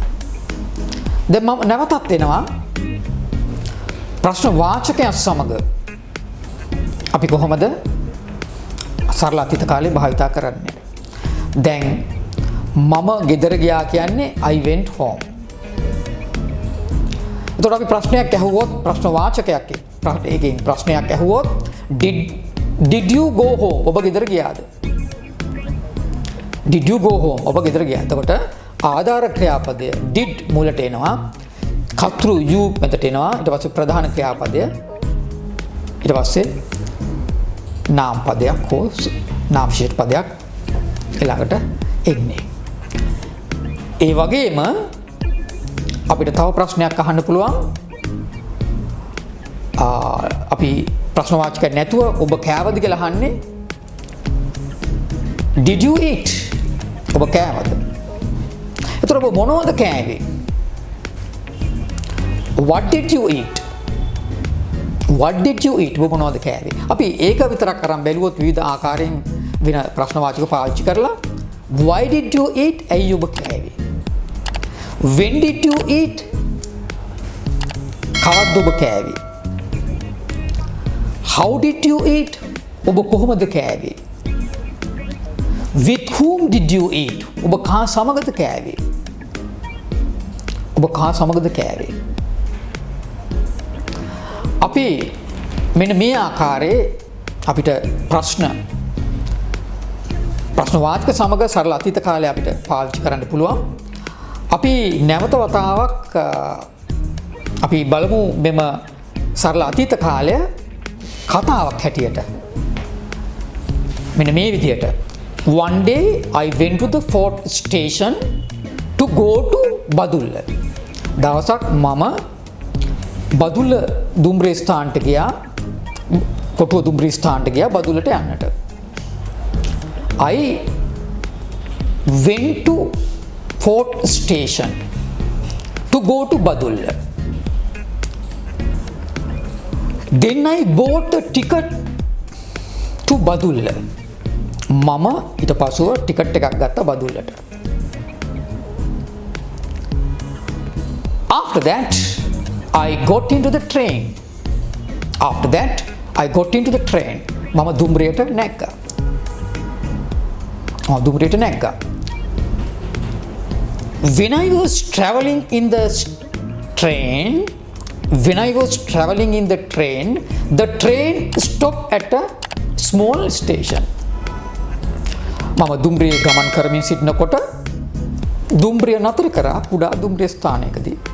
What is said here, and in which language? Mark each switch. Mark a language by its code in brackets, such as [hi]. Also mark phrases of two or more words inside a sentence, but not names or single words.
[si] දැන් මම නැවතත් එනවා ප්‍රශ්න වාචකයක් සමග අපි කොහොමද සරල අතීත කාලේ භාවිතා කරන්නේ. දැන් මම ගෙදර ගියා කියන්නේ [en] I went home. [si] එතකොට අපි ප්‍රශ්නයක් ඇහුවොත් ප්‍රශ්න වාචකයක් ඒකෙන් ප්‍රශ්නයක් ඇහුවොත් [en] did you go home? [si] ඔබ ගෙදර ගියාද? [en] Did you go home? [si] ඔබ ගෙදර ගියා. එතකොට ආධාර ක්‍රියාපදය did මුලට එනවා. කර්තෘ you මෙතට එනවා. ඊට පස්සේ ප්‍රධාන ක්‍රියාපදය ඊට පස්සේ නාම පදයක් හෝ නාම විශේෂ පදයක් ඊළඟට එන්නේ. ඒ වගේම අපිට තව ප්‍රශ්නයක් අහන්න පුළුවන්. අපි ප්‍රශ්න වාචක නැතුව ඔබ කෑවද කියලා අහන්නේ. [en] Did you eat? [si] ඔබ කෑවද? එතකොට ඔබ මොනවද කෑවේ? [en] What did you eat? What did you eat? [si] ඔබ මොනවද කෑවේ? අපි ඒක විතරක් අරන් බැලුවොත් විවිධ ආකාරයෙන් වෙන ප්‍රශ්න වාචක පාවිච්චි කරලා [en] why did you eat? [si] ඇයි ඔබ කෑවේ? [en] When did you eat? [si] කවද්ද ඔබ කෑවේ? [en] How did you eat? [si] ඔබ කොහොමද කෑවේ? [en] With whom did you eat? [si] ඔබ කා සමගද කෑවේ? ඔබ කා සමගද කෑවේ? අපි මෙන්න මේ ආකාරයේ අපිට ප්‍රශ්න වාචක සමග සරල අතීත කාලය අපිට පාවිච්චි කරන්න පුළුවන්. අපි නැවත වතාවක් අපි බලමු මෙම සරල අතීත කාලය කතාවක් හැටියට. මෙන්න මේ විදියට. [en] One day I went to the Fort station to go to බදුල්ල. [si] දවසක් මම බදුල්ල දුම්රිය ස්ථානට ගියා. කොටුව දුම්රිය ස්ථානට ගියා බදුල්ලට යන්නට. [en] I went to Fort station to go to Badulla. Then I bought a ticket to Badulla. [si] මම ඊට පසුව ටිකට් එකක් ගත්තා බදුල්ලට. [en] After that I got into the train. After that I got into the train. [si] මම දුම්රියට නැග්ගා. දුම්රියට නැග්ගා. [en] When I was traveling in the train, the train stopped at a small station. [si] මම දුම්රියේ ගමන් කරමින් සිටිනකොට දුම්රිය නතර කරා කුඩා දුම්රිය ස්ථානයකදී.